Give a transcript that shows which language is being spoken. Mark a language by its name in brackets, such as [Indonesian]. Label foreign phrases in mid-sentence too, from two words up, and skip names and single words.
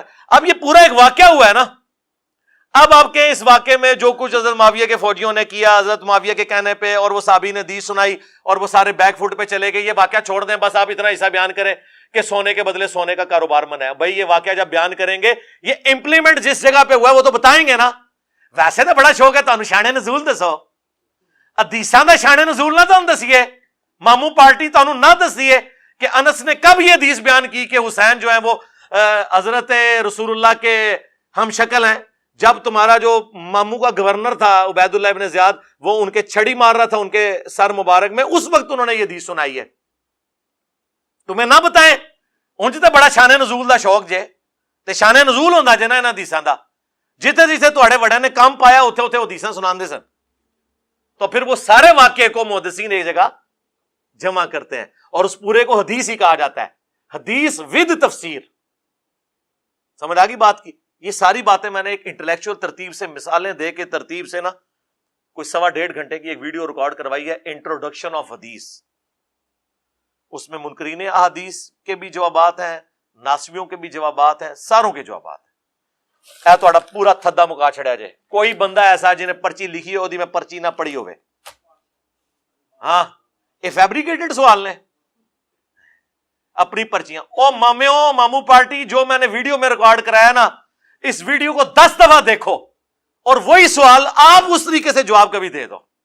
[Urdu] اب یہ پورا ایک واقعہ ہوا ہے نا. اب آپ کے اس واقعے میں جو کچھ حضرت معاویہ کے فوجیوں نے کیا حضرت معاویہ کے کہنے پہ, اور وہ صحابی نے حدیث سنائی اور وہ سارے [English] back foot [Urdu] پہ چلے گئے, یہ واقعہ چھوڑ دیں, بس آپ اتنا حصہ بیان کریں کہ سونے کے بدلے سونے کا کاروبار منع ہے. بھائی یہ واقعہ جب بیان کریں گے, یہ امپلیمنٹ جس جگہ پہ ہوا ہے وہ تو بتائیں گے نا. ویسے تو بڑا شوق ہے [Punjabi] تو شان نزول دسو, حدیثاں دا شان نزول نہ تم دسیے, مامو پارٹی تانوں نہ دسیے [Urdu] کہ انس نے کب یہ حدیث بیان کی کہ حسین جو ہے وہ حضرت رسول اللہ کے ہم شکل ہیں, جب تمہارا جو مامو کا گورنر تھا عبید اللہ ابن زیاد, وہ ان کے چھڑی مار رہا تھا ان کے سر مبارک میں, اس وقت انہوں نے یہ حدیث سنائی ہے. [Punjabi] تمہیں نہ بتائیں انج تے بڑا شان نزول دا شوق جے, تے شان نزول ہوندا جے نا انہاں حدیثاں دا, جتھے جتھے تہاڈے وڈیاں نے کام پایا اوتھے اوتھے حدیثاں سناندے سن, [Urdu] تو پھر وہ سارے واقعے کو محدثین ایک جگہ جمع کرتے ہیں اور اس پورے کو حدیث ہی کہا جاتا ہے, حدیث ود تفسیر. سمجھ آ گئی بات کی؟ یہ ساری باتیں میں نے ایک انٹلیکچوئل ترتیب سے مثالیں دے کے ترتیب سے نا کوئی 1.5 گھنٹے کی ایک ویڈیو ریکارڈ کروائی ہے, [English] introduction of hadith. [Urdu] اس میں منکرین احادیث کے بھی جوابات ہیں, ناسبیوں کے بھی جوابات ہیں, ساروں کے جوابات ہیں. [Punjabi] اے تہاڈا پورا تھدا مکا چھڑیا جے. [Urdu] کوئی بندہ ایسا جنہیں پرچی لکھی ہو دی میں پرچی نہ پڑھی ہوئے, ہاں یہ فیبریکیٹڈ سوال نے اپنی پرچیاں. او مامو پارٹی, جو میں نے ویڈیو میں ریکارڈ کرایا نا, اس ویڈیو کو 10 دفعہ دیکھو اور وہی سوال آپ اس طریقے سے جواب کبھی دے دو.